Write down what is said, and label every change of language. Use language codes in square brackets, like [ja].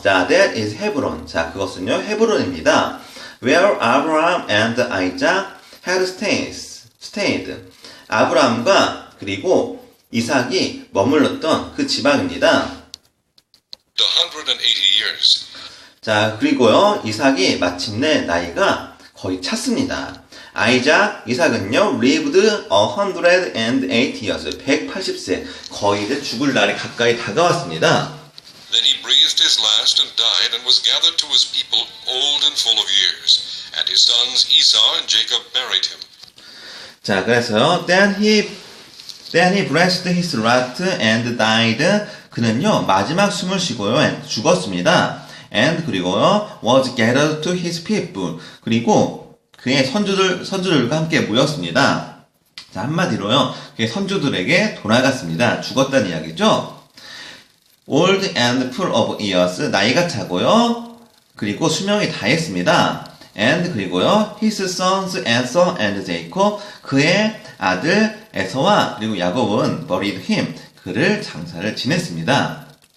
[ko] 자, [en] that is [ko] 헤브론. 자, 그것은요, 헤브론입니다. [en] Where Abraham and Isaac had stayed. [ko] 아브라함과 그리고 이삭이 머물렀던 그 지방입니다. [en] 180 years. [ko] 자, 그리고요, 이삭이 마침내 나이가 거의 찼습니다. 이삭은요, [en] lived 180 years, [ko] 180세, 거의 이제 죽을 날이 가까이 다가왔습니다. [en] Then he breathed his last and died and was gathered to his people, old and full of years. And his sons Esau and Jacob buried him. [ko] 자, 그래서요, [en] then he breathed his last and died. [ko] 그는요, 마지막 숨을 쉬고요, 죽었습니다. [en] And [ko] 그리고요, [en] was gathered to his people. [ko] 그리고 그의 선주들과 함께 모였습니다. 자, 한마디로요, 그의 선주들에게 돌아갔습니다. 죽었다는 이야기죠. [en] Old and full of years, [ko] 나이가 차고요, 그리고 수명이 다했습니다. And 그리고요, [en] his sons Esau and Jacob, [ko] 그의 아들 에서와 그리고 야곱은 [en] buried him, [ko] 그를 장사를 지냈습니다.